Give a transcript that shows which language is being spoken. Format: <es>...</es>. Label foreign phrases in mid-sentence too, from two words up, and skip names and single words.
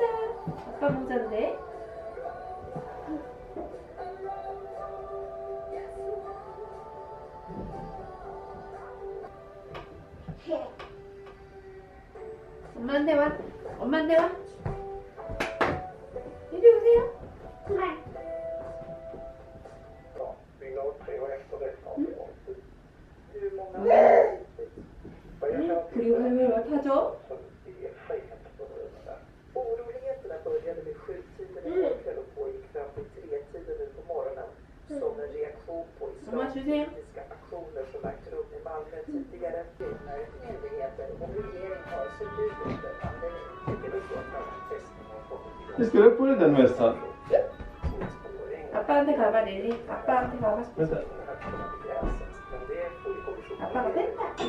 <ko>아빠 모자인데. 엄마한테 와. 엄마한테 와. 이리 오세요. 그리고 왜 맡아줘?</ko> <sv>Oroligheterna började vid 7-tiden i morgon och pågick fram till 3-tiden nu på morgonen som en reaktion på islamistiska aktioner som ägt rum i Malmö tidigare. Myndigheter och regering har förbud under pandemin. Tycker du så att testning har kommit Vi ska upp på den mössan.</sv> <ko>아빠한테 가봐, 릴리. 아빠한테 가봐.</ko> <sv>Vänta.</sv> <ko>아빠가 됐다.</ko>